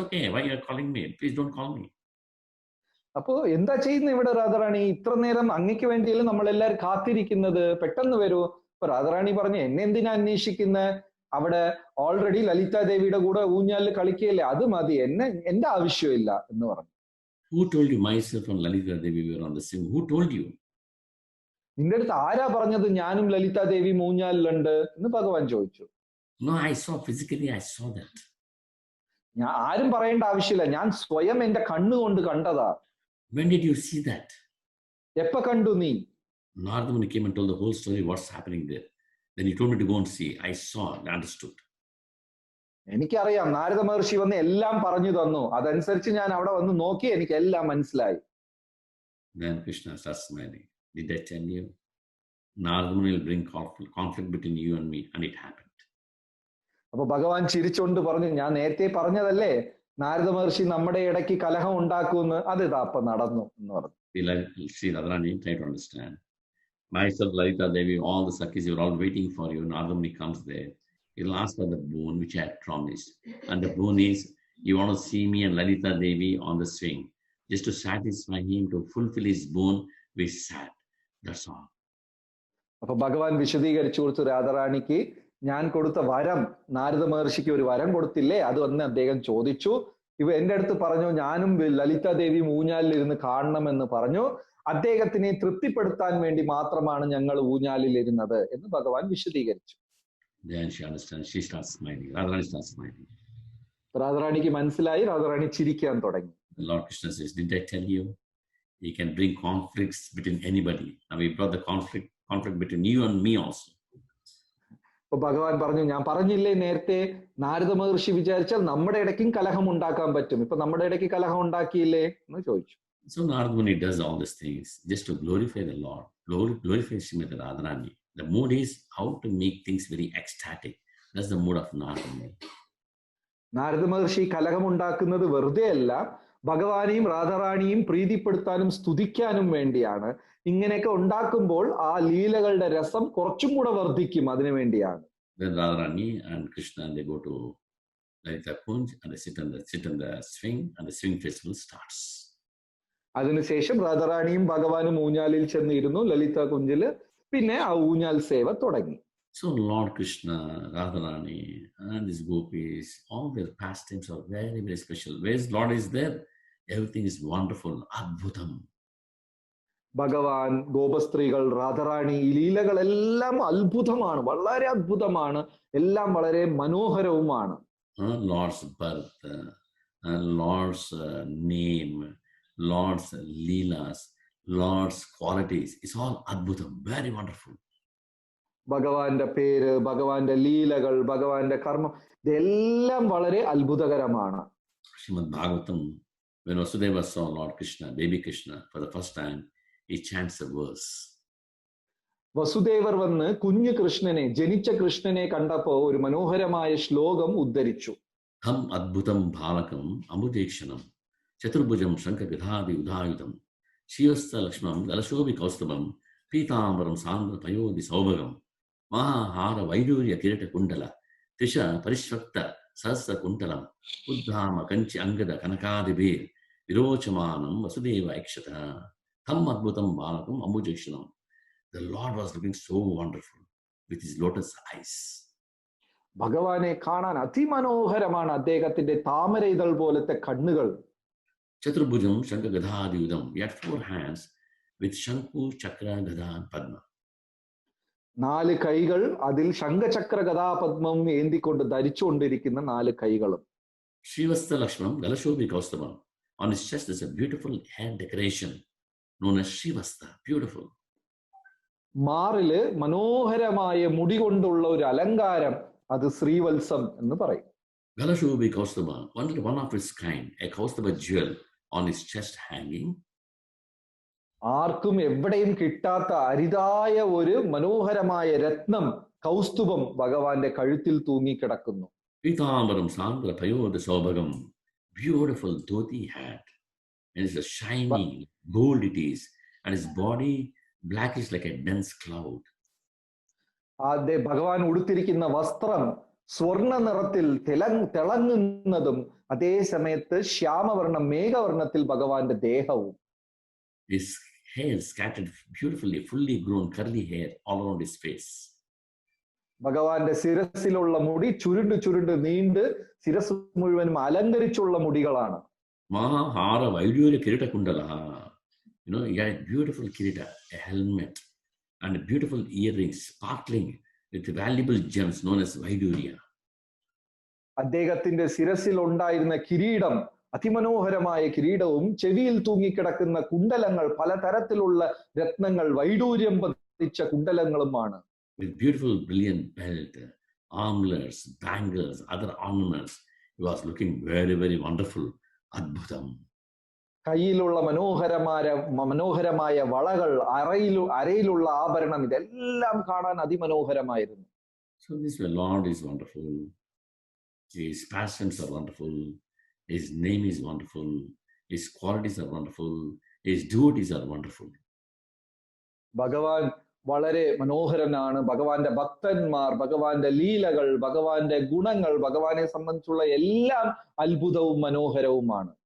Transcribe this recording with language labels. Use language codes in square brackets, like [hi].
[en] Okay. Why are you calling me? Please don't call me." [ml] അപ്പോ എന്താ ചെയ്യുന്നത് ഇവിടെ രാധാറാണി? ഇത്ര നേരം അങ്ങയ്ക്ക് വേണ്ടിയല്ലേ നമ്മളെല്ലാരും കാത്തിരിക്കുന്നത്, പെട്ടെന്ന് വരൂ. അപ്പൊ രാധാറാണി പറഞ്ഞു, എന്നെ എന്തിനാ അന്വേഷിക്കുന്നത്? അവിടെ ഓൾറെഡി ലളിത ദേവിയുടെ കൂടെ ഊഞ്ഞാലിൽ കളിക്കുകയല്ലേ, അത് മതി, എന്റെ ആവശ്യമില്ല എന്ന് പറഞ്ഞു. [en] Who told you? Myself and Lalita Devi were on the same. Who told you? [ml] നിന്റെ അടുത്ത് ആരാ പറഞ്ഞത് ഞാനും ലളിത ദേവി ഊഞ്ഞാലിലുണ്ട് എന്ന് ഭഗവാൻ ചോദിച്ചു. [en] No, I saw physically. I saw that. [ml] ഞാൻ ആരും പറയേണ്ട ആവശ്യമില്ല, ഞാൻ സ്വയം എന്റെ കണ്ണുകൊണ്ട് കണ്ടതാ. [en] When did you see that? [ml] എപ്പ കണ്ടു നീ? [en] Narada Muni came and told the whole story. What's happening there? Then he told me to go and see. I saw and understood. [ml] എനിക്കറിയാം, നാരദ മഹർഷി വന്ന് എല്ലാം പറഞ്ഞു തന്നു. അതനുസരിച്ച് ഞാൻ അവിടെ വന്ന് നോക്കി, എനിക്ക് എല്ലാം മനസ്സിലായി. [en] Then Krishna starts smiling. Did I tell you? Narada Muni will bring conflict between you and me, and it happened. [ml] അപ്പൊ ഭഗവാൻ ചിരിച്ചുകൊണ്ട് പറഞ്ഞു, ഞാൻ നേരത്തെ പറഞ്ഞതല്ലേ നാരദ മഹർഷി നമ്മുടെ ഇടയ്ക്ക് കലഹം ഉണ്ടാക്കുമെന്ന്, അത് ഇതാ അപ്പൊ നടന്നു എന്ന് പറഞ്ഞു. [en] See, Radharani, try to understand. Myself, Lalita Devi, all the Sakhis, you are all waiting for you. Narada Muni comes there. He'll ask for the boon which I had promised. And the boon is, you want to see me and Lalita Devi on the swing. Just to satisfy him, to fulfill his boon, we sat. That's all. [ml] അപ്പൊ ഭഗവാൻ വിശദീകരിച്ചു കൊടുത്തു രാധാറാണിക്ക്, ഞാൻ കൊടുത്ത വരം, നാരദ മഹർഷിക്ക് ഒരു വരം കൊടുത്തില്ലേ, അത് വന്ന് അദ്ദേഹം ചോദിച്ചു. എന്റെ അടുത്ത് പറഞ്ഞു, ഞാനും ലളിത ദേവി ഊഞ്ഞാലിൽ ഇരുന്ന് കാണണമെന്ന് പറഞ്ഞു. അദ്ദേഹത്തിനെ തൃപ്തിപ്പെടുത്താൻ വേണ്ടി മാത്രമാണ് ഞങ്ങൾ ഊഞ്ഞാലിൽ ഇരുന്നത് എന്ന് ഭഗവാൻ വിശദീകരിച്ചു. [en] Then she understands. She starts smiling. Radharani starts smiling. [ml] രാധാറാണിക്ക് മനസ്സിലായി, രാധാറാണി ചിരിക്കാൻ തുടങ്ങി. [en] The Lord Krishna says, "Did I tell you? He can bring conflicts between anybody. Now we brought the conflict between you and me also." [ml] അപ്പൊ ഭഗവാൻ പറഞ്ഞു, ഞാൻ പറഞ്ഞില്ലേ നേരത്തെ, നാരദ മഹർഷി വിചാരിച്ചാൽ നമ്മുടെ ഇടയ്ക്കും കലഹം ഉണ്ടാക്കാൻ പറ്റും. ഇപ്പൊ നമ്മുടെ ഇടയ്ക്ക് കലഹം ഉണ്ടാക്കിയില്ലേ എന്ന് ചോദിച്ചു. [en] So Narada Muni does all these things just to glorify the Lord, glorify Srimati Radharani. The mood is how to make things very ecstatic. That's the mood of Narada Muni. [ml] Narada മഹർഷി കലഹം ഉണ്ടാക്കുന്നത് വെറുതെ അല്ല, ഭഗവാനെയും രാധാറാണിയും പ്രീതിപ്പെടുത്താനും സ്തുതിക്കാനും വേണ്ടിയാണ്. ഇങ്ങനെയൊക്കെ ഉണ്ടാക്കുമ്പോൾ ആ ലീലകളുടെ രസം കുറച്ചും കൂടെ വർദ്ധിക്കും, അതിനു വേണ്ടിയാണ്. [en] Then Radharani and Krishna, they go to Lalita Kunj and they sit on the swing, and the swing festival starts. [ml] അതിനുശേഷം രാധാറാണിയും ഭഗവാനും ഊഞ്ഞാലിൽ ചെന്നിരുന്നു ലളിത കുഞ്ചില്. പിന്നെ ആ ഊഞ്ഞാൽ സേവ തുടങ്ങി. [en] So Lord Krishna, Radharani, and these gopis, all their pastimes are very, very special. Where Lord is there, everything is wonderful, adbhutam. [ml] ഭഗവാൻ, ഗോപസ്ത്രീകൾ, രാധാറാണി, ഈ ലീലകളെല്ലാം അത്ഭുതമാണ്, വളരെ അത്ഭുതമാണ്, എല്ലാം വളരെ മനോഹരവുമാണ്. [en] Lord's birth, Lord's name, Lord's leelas, Lord's qualities. It's all adbhutam, very wonderful. [ml] ഭഗവാന്റെ പേര്, ഭഗവാന്റെ ലീലകൾ, ഭഗവാന്റെ കർമ്മം, ഇതെല്ലാം വളരെ അത്ഭുതകരമാണ്. [en] Srimad Bhagavatam, when Vasudeva saw Lord Krishna, baby Krishna, for the first time, he chants a verse. [ml] Vasudevar വന്ന് കുഞ്ഞു കൃഷ്ണനെ, ജനിച്ച കൃഷ്ണനെ കണ്ടപ്പോ ഒരു മനോഹരമായ ശ്ലോകം ഉദ്ധരിച്ചു. [sa] Tham adbhutam bhalakam amudekshanam chaturbhujam shankha gadhadi udayudam shivastha lakshmam galashobi kaustabam pitaambaram sandra payodi saubhagam mahahara vaidurya kirita kundala tisha parishvakta sahasra kuntalam uddhama kanchi angada kanakadibir virochamanam vasudeva ikshata tham adbhutam bhalakam amudekshanam. [en] The Lord was looking so wonderful with his lotus eyes. [ml] ഭഗവാനെ കാണാൻ അതിമനോഹരമാണ് അദ്ദേഹത്തിന്റെ താമര ഇതൾ പോലത്തെ കണ്ണുകൾ. [sa] Chaturbhujam Shankha Gadhadi Udam. [en] He had 4 hands with Shanku, Chakra, Gadha, and Padma. [ml] 4 കൈകൾ, അതിൽ ശംഖചക്ര ഗദാപദ്മം ഏന്തിക്കൊണ്ട് ധരിച്ചുകൊണ്ടിരിക്കുന്ന 4 കൈകളും. [sa] Srivastha Lakshman, Galashobi Kaustabam. [en] On his chest is a beautiful hair decoration known as Srivastha. Beautiful. [ml] മാറില് മനോഹരമായ മുടി കൊണ്ടുള്ള ഒരു അലങ്കാരം, അത് ശ്രീവത്സം എന്ന് പറയും. [sa] Galashobi Kaustubha, [en] one of its kind, a Kaustubha jewel on his chest hanging. [ml] ആർക്കും എവിടെയും കിട്ടാത്ത അരിതായ ഒരു മനോഹരമായ രത്നം, കൗസ്തുഭം ഭഗവാന്റെ കഴുത്തിൽ തൂങ്ങിക്കിടക്കുന്നു. [sa] Pitambaram Sandra Payoda Saubhagam. [en] Beautiful dhoti hat. And it's a shiny gold it is. And his body blackish like a dense cloud. [ml] ഭഗവാൻ ഉടുത്തിരിക്കുന്ന വസ്ത്രം സ്വർണ്ണ നിറത്തിൽ തിളങ്ങുന്നതും അതേ സമയത്ത് ശ്യാമവർണ്ണം, മേഘവർണ്ണത്തിൽ ഭഗവാന്റെ ദേഹവും. [en] His hair scattered beautifully, fully grown curly hair all around his face. [ml] ഭഗവാന്റെ ശിരസിലുള്ള മുടി ചുരുണ്ട് ചുരുണ്ട് നീണ്ട് ശിരസ് മുഴുവനും അലങ്കരിച്ചുള്ള മുടികളാണ്. [sa] Mahahara Vaidurya Kirita Kundala. [en] You know, he had beautiful kirita, a helmet, and beautiful earrings sparkling with valuable gems known as Vaidurya. [ml] അദ്ദേഹത്തിന്റെ ശിരസിൽ ഉണ്ടായിരുന്ന കിരീടം, അതിമനോഹരമായ കിരീടവും ചെവിയിൽ തൂങ്ങിക്കിടക്കുന്ന കുണ്ടലങ്ങൾ, പലതരത്തിലുള്ള രത്നങ്ങൾ, വൈഡൂര്യം പതിച്ച കുണ്ടലങ്ങളുമാണ്. [en] With beautiful brilliant belt, armlets, bangles, other ornaments, he was looking very, very wonderful. Adbhutam. [ml] കയ്യിലുള്ള മനോഹരമായ വളകൾ, അരയിലുള്ള ആഭരണം, ഇതെല്ലാം കാണാൻ അതിമനോഹരമായിരുന്നു. [en] So this Lord is wonderful. His passions are wonderful. His name is wonderful. His qualities are wonderful. His devotees are wonderful. [ml] ഭഗവാൻ വളരെ മനോഹരനാണ്. ഭഗവാന്റെ ഭക്തന്മാർ, ഭഗവാന്റെ ലീലകൾ, ഭഗവാന്റെ ഗുണങ്ങൾ, ഭഗവാനെ സംബന്ധിച്ചുള്ള എല്ലാം അത്ഭുതവും മനോഹരവുമാണ്.